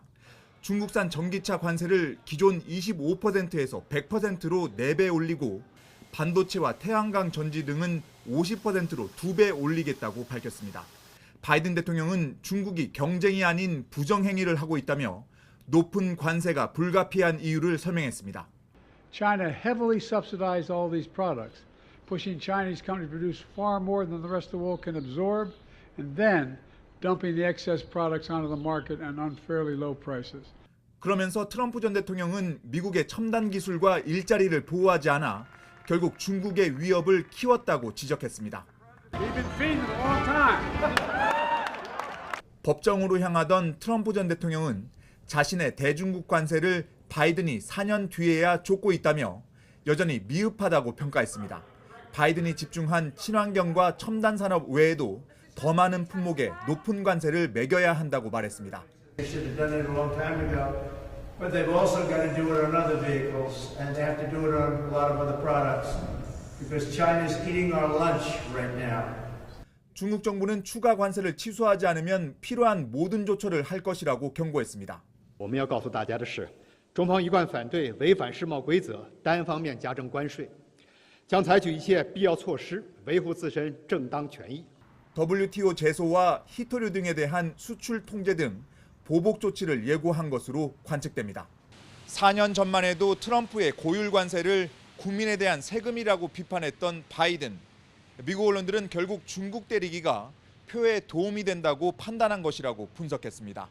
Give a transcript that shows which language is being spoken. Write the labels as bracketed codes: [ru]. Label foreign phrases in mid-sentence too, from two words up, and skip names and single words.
[ko] 중국산 전기차 관세를 기존 25%에서 100%로 4배 올리고 반도체와 태양광 전지 등은 50%로 2배 올리겠다고 밝혔습니다. 바이든 대통령은 중국이 경쟁이 아닌 부정행위를 하고 있다며 높은 관세가 불가피한 이유를 설명했습니다. [en] China heavily subsidized all these products, pushing Chinese companies to produce far more than the rest of the world can absorb, and then dumping the excess products onto the market at unfairly low prices. [ko] 그러면서 트럼프 전 대통령은 미국의 첨단 기술과 일자리를 보호하지 않아 결국 중국의 위협을 키웠다고 지적했습니다. 법정으로 향하던 트럼프 전 대통령은 자신의 대중국 관세를 바이든이 4년 뒤에야 쫓고 있다며 여전히 미흡하다고 평가했습니다. 바이든이 집중한 친환경과 첨단 산업 외에도 더 많은 품목에 높은 관세를 매겨야 한다고 말했습니다. [en] They should have done it a long time ago, but they've also got to do it on other vehicles, and they have to do it on a lot of other products, because China's eating our lunch right now. [ko] 중국 정부는 추가 관세를 취소하지 않으면 필요한 모든 조처를 할 것이라고 경고했습니다. [zh] 我们要告诉大家的是，中方一贯反对违反世贸规则、单方面加征关税，将采取一切必要措施维护自身正当权益。 [ko] WTO 제소와 히토류 등에 대한 수출 통제 등 보복 조치를 예고한 것으로 관측됩니다. 4년 전만 해도 트럼프의 고율 관세를 국민에 대한 세금이라고 비판했던 바이든. 미국 언론들은 결국 중국 때리기가 표에 도움이 된다고 판단한 것이라고 분석했습니다.